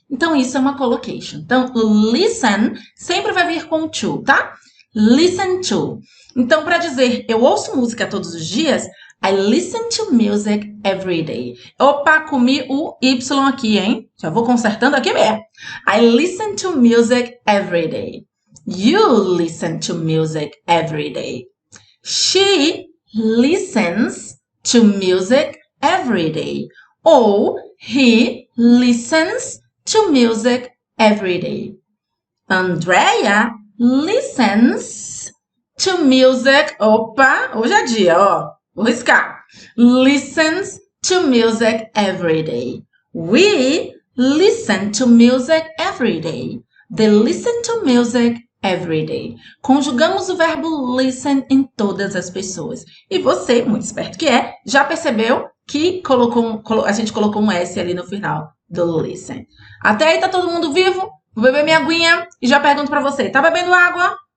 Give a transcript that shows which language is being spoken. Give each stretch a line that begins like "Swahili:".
Portuguese: Então, isso é uma collocation. Então, listen sempre vai vir com to, tá? Listen to. Então, para dizer eu ouço música todos os dias,
English: I listen to music every day.
Portuguese: Opa, comi o Y aqui, hein? Já vou consertando aqui mesmo.
English: I listen to music every day. You listen to music every day. She listens to music every day. Ou he listens to music every day. Andrea listens to music.
Portuguese: Opa, hoje é dia, ó. Vou riscar.
English: Listens to music every day. We listen to music every day. They listen to music every day.
Portuguese: Conjugamos o verbo listen em todas as pessoas. E você, muito esperto que é, já percebeu que a gente colocou um S ali no final do listen. Até aí tá todo mundo vivo? Vou beber minha aguinha e já pergunto pra você, tá bebendo água?